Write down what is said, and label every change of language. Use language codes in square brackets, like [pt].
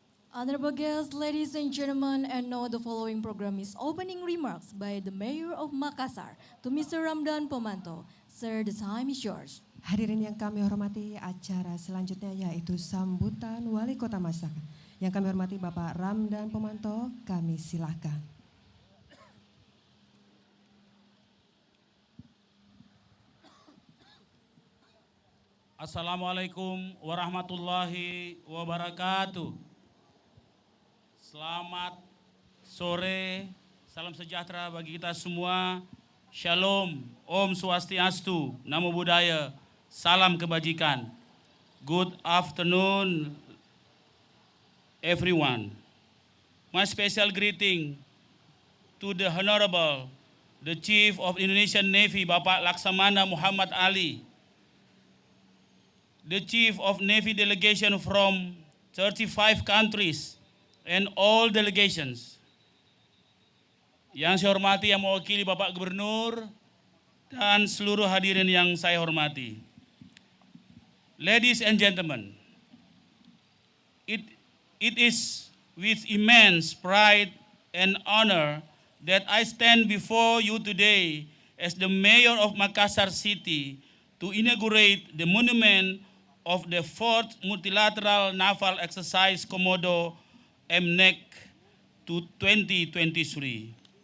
[en] Honorable guests, ladies and gentlemen, and now the following program is opening remarks by the Mayor of Makassar to Mr. Ramdan Pomanto. Sir, the time is yours. [id] Hadirin yang kami hormati, acara selanjutnya yaitu sambutan Wali Kota Makassar. Yang kami hormati Bapak Ramdan Pomanto, kami silakan. [ar] Assalamualaikum warahmatullahi wabarakatuh. [id] Selamat sore, salam sejahtera bagi kita semua. Shalom, Om Swastiastu, Namo Buddhaya, salam kebajikan. [en] Good afternoon, everyone. My special greeting to the Honorable, the Chief of Indonesian Navy, Bapak Laksamana Muhammad Ali, the Chief of Navy delegation from 35 countries and all delegations. [id] Yang saya hormati yang mewakili Bapak Gubernur dan seluruh hadirin yang saya hormati. [en] Ladies and gentlemen, it is with immense pride and honor that I stand before you today as the Mayor of Makassar City to inaugurate the monument of the 4th Multilateral Naval Exercise Komodo MNEC to 2023.